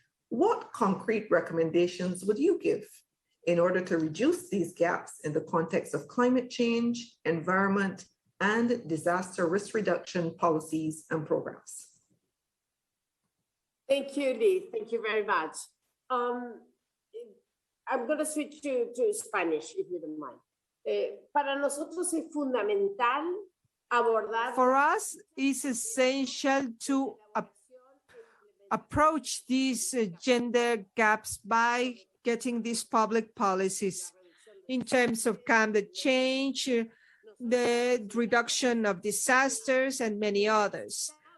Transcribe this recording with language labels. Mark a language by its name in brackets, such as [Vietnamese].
[English] what concrete recommendations would you give in order to reduce these gaps in the context of climate change, environment, and disaster risk reduction policies and programs? Thank you, Liz. Thank you very much. I'm going to switch to Spanish, if you don't mind. [Spanish] Para nosotros es fundamental abordar. [English] For us, it's essential to approach these gender gaps by getting these public policies in terms of climate change, the reduction of disasters, and many others.